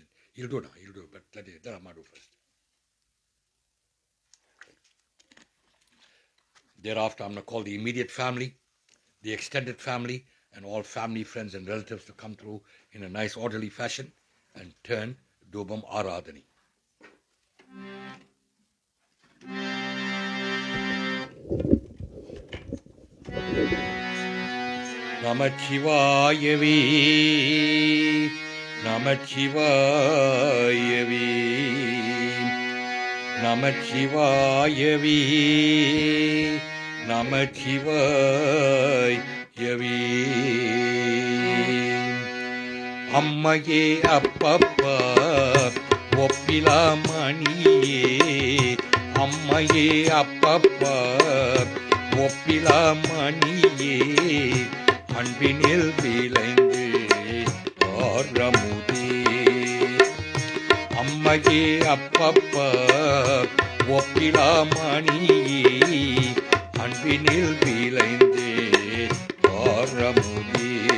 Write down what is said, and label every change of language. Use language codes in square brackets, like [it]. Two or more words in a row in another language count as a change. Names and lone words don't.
[en] He'll do now, but let Amma do first. Thereafter, I'm going to call the immediate family, the extended family, and all family, friends, and relatives to come through in a nice, orderly fashion and turn [ta] தீபம் ஆராதனை. [sa] नमः शिवाय वि, नमः शिवाय वि, नमः शिवाय वि, नमः शिवाय वि. [ta] அம்மையே அப்பப்பா ஒப்பிலா மணியே அம்மையே அப்பப்பா ஒப்பிலா மணியே அன்பினில் விளைந்து ஆரமுதே. அம்மையே அப்பப்பா ஒப்பிலா மணியே அன்பினில் விளைந்து ஆரமுதே.